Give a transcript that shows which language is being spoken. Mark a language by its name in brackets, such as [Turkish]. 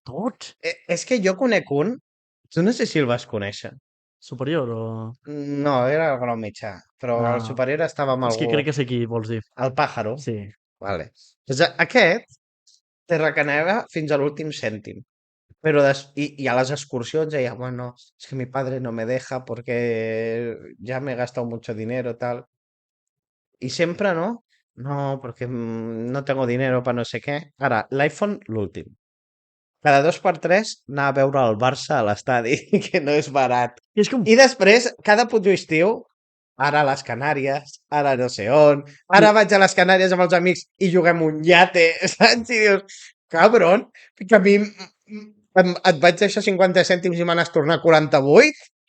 [Catalan] Tots. És que jo conec un, tu no sé si el vas conèixer. Superior o... No, era el grau mitjà, però el Ah, superior estava amb és que algú, crec que sé qui vols dir. el pájaro. Sí. Vale. Doncs aquest te recanava fins a l'últim cèntim. [Spanish] Pero y a las excursiones ella, bueno, es que mi padre no me deja porque ya me he gastado mucho dinero, tal. [Catalan] I sempre, no? [Spanish] no, porque no tengo dinero para [Catalan] no sé què. Ara, l'iPhone, l'últim. Cada 2 per 3 anar a veure el Barça a l'estadi, que no és barat. I és com... I després, cada puto estiu, ara a les Canàries, ara no sé on, I, ara vaig a les Canàries amb els amics i juguem un yate, saps? I dius, cabron, que a mi et vaig deixar 50 cèntims i me n'has tornat 48?